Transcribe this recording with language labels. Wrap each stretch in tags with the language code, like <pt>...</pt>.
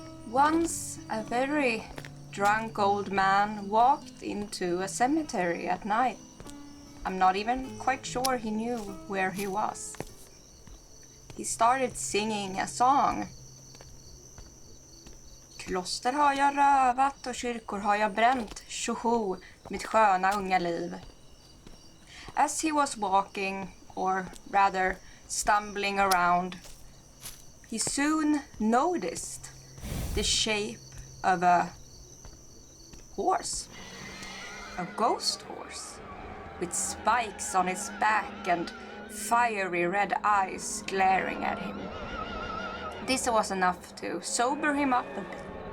<en>Once a very drunk old man walked into a cemetery at night. I'm not even quite sure he knew where he was. He started singing a song.</en> <sv>Kloster har jag rövat och kyrkor har jag bränt, tjoho, mitt sköna unga liv.</sv> <en>As he was walking, or rather stumbling around, he soon noticed the shape of a horse, a ghost horse, with spikes on his back and fiery red eyes glaring at him. This was enough to sober him up a bit.</en>